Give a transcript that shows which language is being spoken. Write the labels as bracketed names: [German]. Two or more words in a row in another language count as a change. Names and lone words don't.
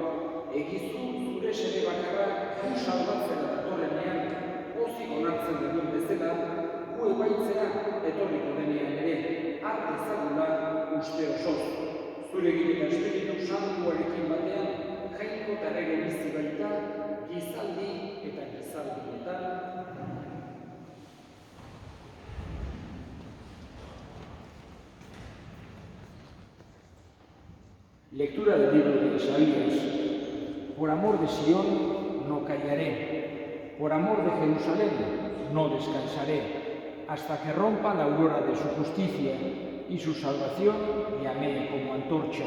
[Basque] Egizu zure seme bakarra gu salbatzera datorrenean, pozik onartzen dugun bezala, gu ebaitzera etorriko denean ere, har dezagula uste osoz. Zurekin eta Espiritu Santuarekin batean, Jainko eta Errege bizi baita, gizaldi eta gizaldietan. [Spanish] Lectura del libro de Isaías. Por amor de Sion no callaré, por amor de Jerusalén no descansaré, hasta que rompa la aurora de su justicia y su salvación llame como antorcha.